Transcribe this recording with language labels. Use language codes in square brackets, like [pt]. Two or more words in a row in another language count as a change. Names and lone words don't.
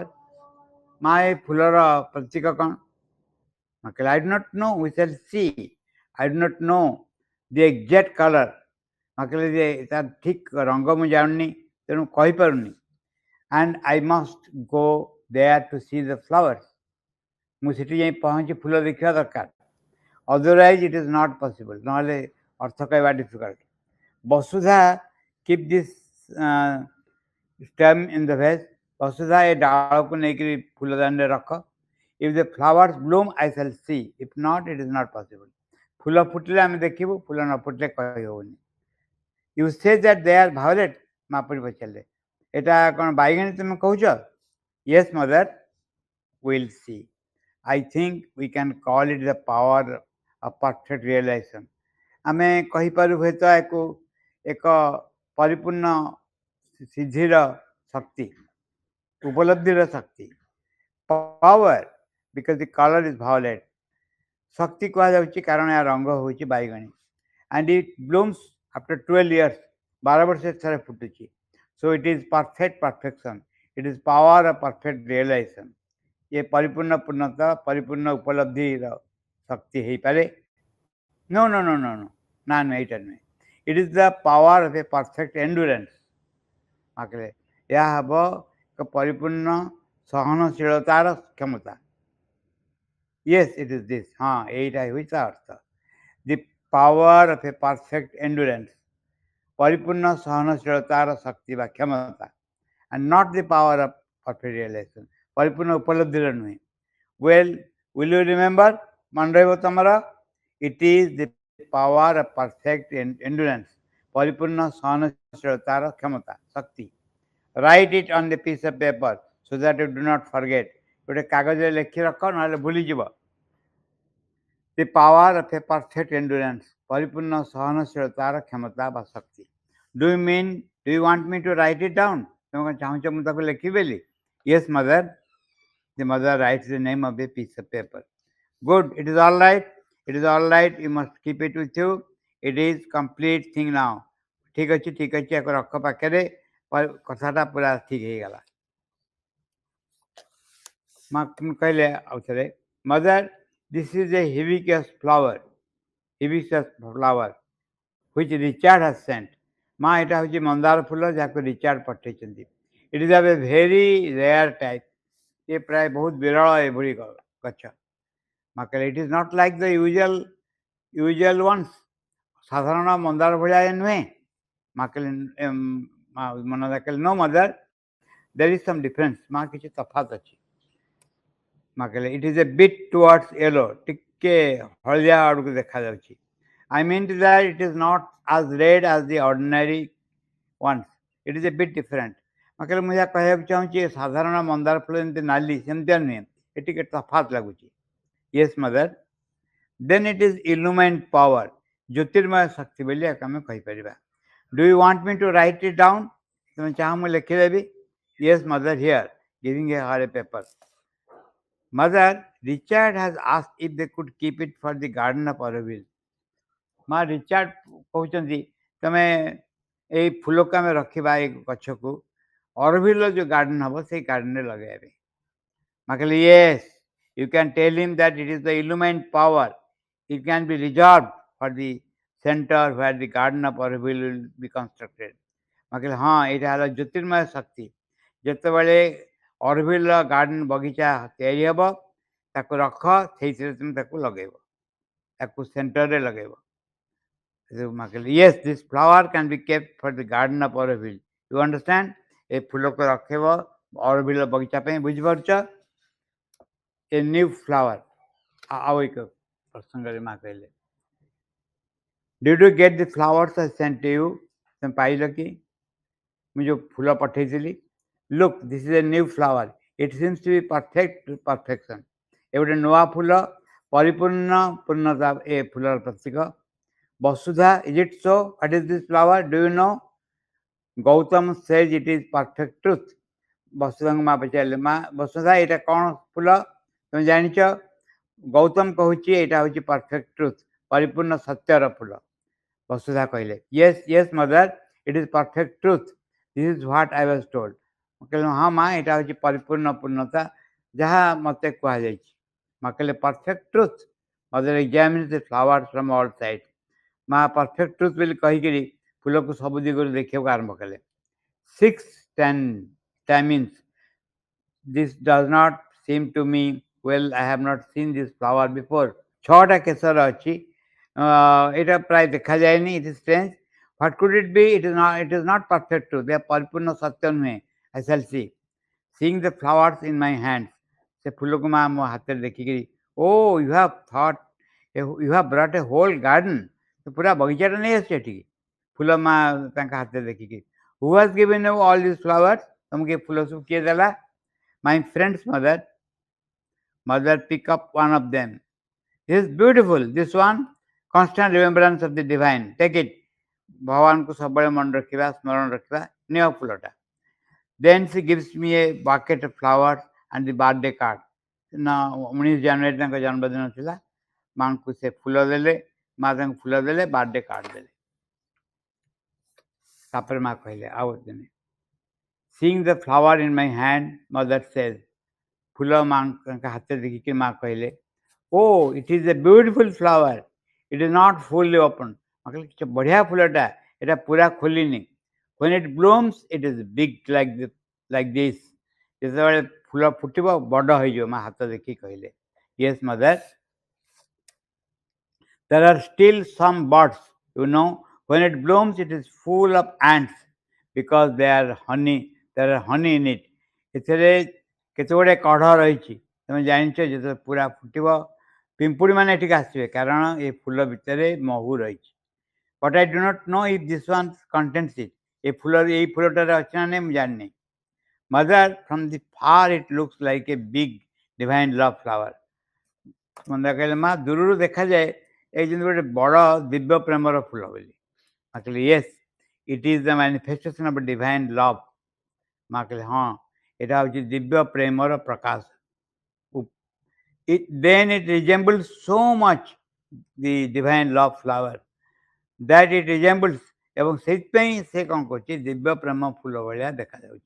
[or] ମା ଏ ଫୁଲର ପ୍ରତୀକ କ'ଣ? ମା କହିଲେ [en] I do not know, we shall see. I do not know the exact color. [or] ମା କହିଲେ ଯେ ତାର ଠିକ ରଙ୍ଗ ମୁଁ ଜାଣୁନି, ତେଣୁ କହିପାରୁନି। [en] And I must go there to see the flowers. [or] ମୁଁ ସେଠି ଯାଇ ପହଞ୍ଚି ଫୁଲ ଦେଖିବା ଦରକାର। [en] Otherwise it is not possible. [or] ନହେଲେ ଅର୍ଥ କହିବା [en] difficult. ବସୁଧା keep this stem in the vase. [or] ବସୁଧା ଏ ଡାଳକୁ ନେଇକରି ଫୁଲଦାନୀରେ ରଖ। [en] If the flowers bloom, I shall see. If not, it is not possible. [or] ଫୁଲ ଫୁଟିଲେ ଆମେ ଦେଖିବୁ, ଫୁଲ ନ ଫୁଟିଲେ କହି ହେଉନି। [en] You say that they are violet? [or] ମା ପୁଣି ପଚାରିଲେ ଏଟା କ'ଣ ବାଇଗଣୀ ତୁମେ କହୁଛ? [en] Yes, mother, we'll see. I think we can call it the power of perfect realization. [or] ଆମେ କହିପାରୁ ହୁଏତ ୟାକୁ ଏକ ପରିପୂର୍ଣ୍ଣ ସିଦ୍ଧିର ଶକ୍ତି, ଉପଲବ୍ଧିର ଶକ୍ତି। [en] Power because the color is violet. [or] ଶକ୍ତି କୁହାଯାଉଛି କାରଣ ଏହା ରଙ୍ଗ ହେଉଛି ବାଇଗଣୀ। [en] And it blooms after 12 years. [or] 12 ବର୍ଷ ଥରେ ଫୁଟୁଛି। [en] So it is perfect perfection. It is power of perfect realization. [or] ଏ ପରିପୂର୍ଣ୍ଣ ପୂର୍ଣ୍ଣତା ପରିପୂର୍ଣ୍ଣ ଉପଲବ୍ଧିର ଶକ୍ତି ହେଇପାରେ। [en] No, no, no, no, no. [or] ନା ନୁହେଁ, ଏଇଟା ନୁହେଁ। [en] It is the power of a perfect endurance. [or] ମାକିଲେ ଏହା ହେବ ଏକ ପରିପୂର୍ଣ୍ଣ ସହନଶୀଳତାର କ୍ଷମତା। [en] Yes, it is this. [or] ହଁ, ଏଇଟା ହେଉଛି ତା ଅର୍ଥ। [en] The power of a perfect endurance. [or] ପରିପୂର୍ଣ୍ଣ ସହନଶୀଳତାର ଶକ୍ତି ବା କ୍ଷମତା। [en] And not the power of perfect realization. [or] ପରିପୂର୍ଣ୍ଣ ଉପଲବ୍ଧିର ନୁହେଁ। [en] Well, will you remember? [or] ମନେ ରହିବ ତମର? [en] It is the power of perfect endurance. [or] ପରିପୂର୍ଣ୍ଣ ସହନଶୀଳତାର କ୍ଷମତା ଶକ୍ତି। [en] Write it on the piece of paper so that you do not forget. [or] ଗୋଟେ କାଗଜରେ ଲେଖି ରଖ, ନହେଲେ ଭୁଲିଯିବ। [en] The power of a perfect endurance. [or] ପରିପୂର୍ଣ୍ଣ ସହନଶୀଳତାର କ୍ଷମତା ବା ଶକ୍ତି। [en] Do you want me to write it down? [or] ତମେ କ'ଣ ଚାହୁଁଛ ମୁଁ ତାକୁ ଲେଖିବି ବୋଲି? [en] Yes, mother. The mother writes the name of a piece of paper. Good. It is all right. It is all right. You must keep it with you. It is complete thing now. [or] ଠିକ ଅଛି, ଠିକ ଅଛି, ୟାକୁ ରଖ ପାଖରେ। କଥାଟା ପୁରା ଠିକ ହେଇଗଲା। ମା କହିଲେ ଆଉ ଥରେ, ମଦର, [en] this is a hibiscus flower which Richard has sent. [or] ମା ଏଇଟା ହେଉଛି ମନ୍ଦାର ଫୁଲ ଯାହାକୁ ରିଚାର୍ଡ ପଠେଇଛନ୍ତି। [en] It is of a very rare type. [or] ये ପ୍ରାୟ ବହୁତ ବିରଳ ଏଭଳି ଗଛ। ମା କହିଲେ, [en] it is not like the usual ones. [or] ସାଧାରଣ ମନ୍ଦାର ଭଳିଆ ଏ ନୁହେଁ। ମା କହିଲେ, ମନଦା କହିଲେ, [en] no mother, there is some difference. [or] ମା କିଛି ତଫାତ ଅଛି। ମା କହିଲେ, [en] it is a bit towards yellow. [or] ଟିକେ ହଳଦିଆ ଆଡ଼କୁ ଦେଖାଯାଉଛି। [en] I meant that it is not as red as the ordinary ones. It is a bit different. [or] ମା କହିଲେ, ମୁଁ ଯାହା କହିବାକୁ ଚାହୁଁଛି ସାଧାରଣ ମନ୍ଦାର ଫୁଲ ଯେମିତି ନାଲି ସେମିତିଆ ନୁହେଁ, ଏ ଟିକେ ତଫାତ ଲାଗୁଛି। [en] Yes, mother. Then it is illumined power. [or] ଜ୍ୟୋତିର୍ମୟ ଶକ୍ତି ବୋଲି ଏହାକୁ ଆମେ କହିପାରିବା। [en] Do you want me to write it down? [or] ତମେ ଚାହଁ ମୁଁ ଲେଖିଦେବି? [en] Yes, mother, here, giving her a paper. Mother, Richard has asked if they could keep it for the garden of Auroville. [or] ମା ରିଚାର୍ଡ କହୁଛନ୍ତି ତମେ ଏଇ ଫୁଲକୁ ଆମେ ରଖିବା, ଏଇ ଗଛକୁ ଅରଭିଲର ଯୋଉ ଗାର୍ଡେନ ହବ ସେଇ ଗାର୍ଡେନରେ ଲଗାଇବା ପାଇଁ। ମା କହିଲେ, [en] yes, you can tell him that it is the illumined power. It can be reserved for the center where the garden of Auroville will be constructed. [or] ମା କହିଲେ, ହଁ, ଏଇଟା ହେଲା ଜ୍ୟୋତିର୍ମୟ ଶକ୍ତି। ଯେତେବେଳେ ଅରଭିଲର ଗାର୍ଡେନ ବଗିଚା ତିଆରି ହେବ ତାକୁ ରଖ, ସେଇଥିରେ ତୁମେ ତାକୁ ଲଗେଇବ, ତାକୁ ସେଣ୍ଟରରେ ଲଗେଇବ। ମା କହିଲେ, [en] yes, this flower can be kept for the garden of Auroville. You understand? ଏ ଫୁଲକୁ ରଖିବ ଅରଭିଲର ବଗିଚା ପାଇଁ, ବୁଝିପାରୁଛ? A new flower. [or] ଆଉ ଏକ ପ୍ରସଙ୍ଗରେ ମା କହିଲେ, [en] Did you get the flowers I sent to you? [or] ତମେ ପାଇଲ କି ମୁଁ ଯୋଉ ଫୁଲ ପଠେଇଥିଲି? [en] Look, this is a new flower. It seems to be perfection. [or] ଏ ଗୋଟେ ନୂଆ ଫୁଲ, ପରିପୂର୍ଣ୍ଣ ପୂର୍ଣ୍ଣତା ଏ ଫୁଲର ପ୍ରତୀକ। [en] Vasudha, is it so? What is this flower? Do you know? Gautam says it is perfect truth. [or] ବସୁଧାଙ୍କୁ ମା ପଚାରିଲେ, ମା ବସୁଧା ଏଇଟା କ'ଣ ଫୁଲ ତମେ ଜାଣିଛ? ଗୌତମ କହୁଛି ଏଇଟା ହେଉଛି [en] perfect truth, [or] ପରିପୂର୍ଣ୍ଣ ସତ୍ୟର ଫୁଲ। ବସୁଧା କହିଲେ, [en] yes, yes, mother, it is perfect truth. This is what I was told. [or] କହିଲେ, ହଁ ମା, ଏଇଟା ହେଉଛି ପରିପୂର୍ଣ୍ଣ ପୂର୍ଣ୍ଣତା, ଯାହା ମୋତେ କୁହାଯାଇଛି। ମା କହିଲେ, [en] perfect truth. Mother examines the flowers from all sides. [or] ମା [en] perfect truth [or] ବୋଲି କହିକିରି ଫୁଲକୁ ସବୁ ଦିଗରୁ ଦେଖିବାକୁ ଆରମ୍ଭ କଲେ। [en] 6 stamens. This does not seem to me well. I have not seen this flower before. [or] 6ଟା କେଶର ଅଛି, ଏଇଟା ପ୍ରାୟ ଦେଖାଯାଏନି। [en] It is strange. What could it be? It is not perfect truth. [or] ଏହା ପରିପୂର୍ଣ୍ଣ ସତ୍ୟ ନୁହେଁ। [en] I shall see. Seeing the flowers in my hands. [or] ସେ ଫୁଲକୁ ମା ମୋ ହାତରେ ଦେଖିକିରି, [en] oh, you have brought a whole garden. [or] ପୁରା ବଗିଚାଟା ନେଇ ଆସିଛ ଏଠିକି। ଫୁଲ ମା ତାଙ୍କ ହାତରେ ଦେଖିକି, [en] who has given you all these flowers? [or] ତମକୁ ଏ ଫୁଲ ସବୁ କିଏ ଦେଲା? [en] My friends, mother. Mother, pick up one of them. This is beautiful. This one, constant remembrance of the divine. Take it. [or] ଭଗବାନଙ୍କୁ ସବୁବେଳେ ମନେ ରଖିବା, ସ୍ମରଣ ରଖିବା, ନିଅ ଫୁଲଟା। [en] Then she gives me a bucket of flowers and the birthday card. [or] 19 ଜାନୁଆରୀ ତାଙ୍କ ଜନ୍ମଦିନ ଥିଲା। ମାଙ୍କୁ ସେ ଫୁଲ ଦେଲେ, ମା ତାଙ୍କୁ ଫୁଲ ଦେଲେ, ବାର୍ଥଡେ କାର୍ଡ ଦେଲେ। ତାପରେ ମା କହିଲେ ଆଉ ଦିନେ [en] seeing the flower in my hand, mother says, [or] ଫୁଲ ମାଙ୍କ ହାତରେ ଦେଖିକି ମା କହିଲେ, [en] oh, it is a beautiful flower. It is not fully open. [or] ମା କହିଲେ କି ବଢ଼ିଆ ଫୁଲଟା, ଏଟା ପୁରା ଖୋଲିନି. [en] When it blooms, it is big like this. [or] ଯେତେବେଳେ ଫୁଲ ଫୁଟିବ ବଡ଼ ହେଇଯିବ, ମା ହାତ ଦେଖିକି କହିଲେ. [en] Yes, mother. There are still some buds, When it blooms, it is full of ants because there are honey in it. [or] ଏଥିରେ କେତେ ଗୁଡ଼ିଏ କଢ଼ ରହିଛି. ତମେ ଜାଣିଛ ଯେତେବେଳେ ପୁରା ଫୁଟିବ ପିମ୍ପୁଡ଼ିମାନେ ଏଠିକି ଆସିବେ କାରଣ ଏ ଫୁଲ ଭିତରେ ମହୁ ରହିଛି. [en] But I do not know if this one contains it. [or] ଏଇ ଫୁଲଟାରେ ଅଛି ନା ନାହିଁ ମୁଁ ଜାଣିନି. [en] Mother, from the far it looks like a big divine love flower. [or] ମନ୍ଦାର କହିଲେ ମା ଦୂରରୁ ଦେଖାଯାଏ ଏଇ ଯେମିତି ଗୋଟେ ବଡ଼ ଦିବ୍ୟ ପ୍ରେମର ଫୁଲ ବୋଲି. ମା କହିଲେ [en] yes, it is the manifestation of divine love. [or] ମା କହିଲେ ହଁ, ଏଇଟା ହେଉଛି ଦିବ୍ୟ ପ୍ରେମର ପ୍ରକାଶ. [en] Then it resembles so much the divine love flower that it resembles, [or] ଏବଂ ସେଇଥିପାଇଁ ସେ କ'ଣ କରୁଛି ଦିବ୍ୟ ପ୍ରେମ ଫୁଲ ଭଳିଆ ଦେଖାଯାଉଛି.